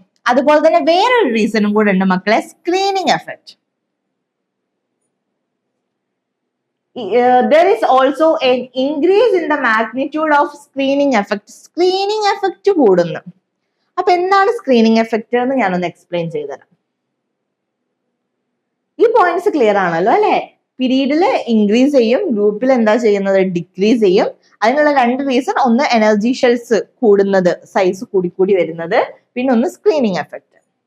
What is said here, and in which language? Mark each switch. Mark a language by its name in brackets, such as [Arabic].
[Malayalam] അതുപോലെ തന്നെ വേറൊരു റീസണും കൂടെ ഉണ്ട് മക്കളെ, screening effect. [English] There is also an increase in the magnitude of screening effect. [Malayalam] Screening effect കൂടുന്നു. അപ്പൊ എന്താണ് സ്ക്രീനിങ് എഫക്ട് എന്ന് ഞാനൊന്ന് എക്സ്പ്ലെയിൻ ചെയ്തുതരാം. ഈ പോയിന്റ്സ് ക്ലിയർ ആണല്ലോ അല്ലെ. പീരീഡിൽ ഇൻക്രീസ് ചെയ്യും, ഗ്രൂപ്പിൽ എന്താ ചെയ്യുന്നത്, ഡിക്രീസ് ചെയ്യും. അതിനുള്ള രണ്ട് റീസൺ, ഒന്ന് എനർജി ഷെൽസ് കൂടുന്നത്, സൈസ് കൂടിക്കൂടി വരുന്നത്, പിന്നെ ഒന്ന് സ്ക്രീനിങ് എഫക്ട്.